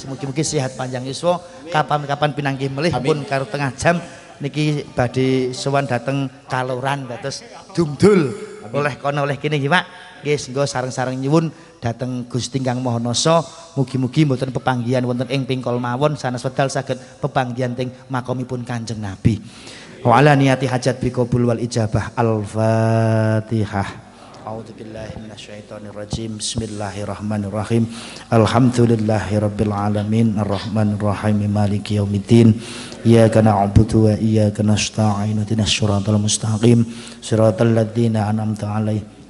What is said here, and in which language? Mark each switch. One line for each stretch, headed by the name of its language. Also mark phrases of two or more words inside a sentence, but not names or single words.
Javanese: mugi-mugi sehat panjang yuswa kapan-kapan pinanggih melih pun karo tengah jam niki badhe sowan dhateng Kaloran dados dumdul oleh kono oleh kene nggih Pak nggih senggo sareng-sareng nyuwun dhateng Gusti Kang Maha Nasa mugi-mugi mboten pepanggihan wonten ing Pengkol mawon sanes wedal saged pepanggihan teng makomipun Kanjeng Nabi.
Arabic: وعلى نية حاجة بقبول والإجابة. الفاتحة. أعوذ بالله من الشيطان الرجيم. بسم الله الرحمن الرحيم. الحمد لله رب العالمين الرحمن الرحيم مالك يوم الدين. إياك نعبد وإياك نستعين اهدنا الصراط المستقيم صراط الذين أنعمت عليهم.